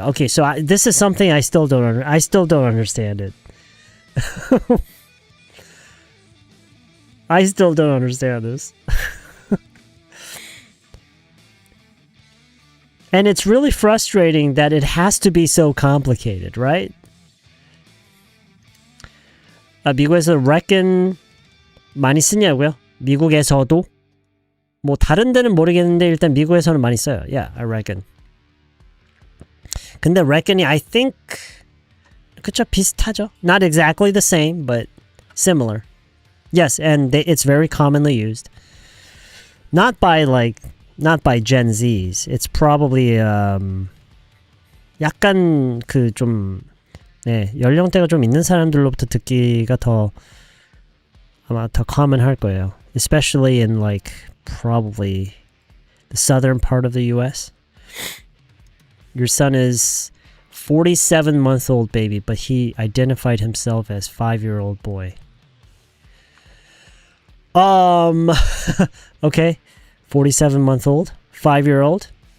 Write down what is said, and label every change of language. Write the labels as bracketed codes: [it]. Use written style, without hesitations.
[en] Okay, so this is something I still don't understand it. I still don't understand this. And it's really frustrating that it has to be so complicated, right? [ko] 미국에서 reckon 많이 쓰냐고요? 미국에서도? 뭐 다른 데는 모르겠는데 일단 미국에서는 많이 써요. [en] Yeah, I reckon. [ko] 근데 reckon이 [en] I think [ko] 그쵸? 비슷하죠? [en] Not exactly the same, but similar. Yes, and it's very commonly used. Not by Gen Zs. [ko] It's probably 약간 그 좀 네, 연령대가 좀 있는 사람들로부터 듣기가 아마 더 common 할 거예요. [en] Especially in probably the southern part of the US. Your son is 47-month-old baby, but he identified himself as 5-year-old boy. Okay, 47-month-old, 5-year-old.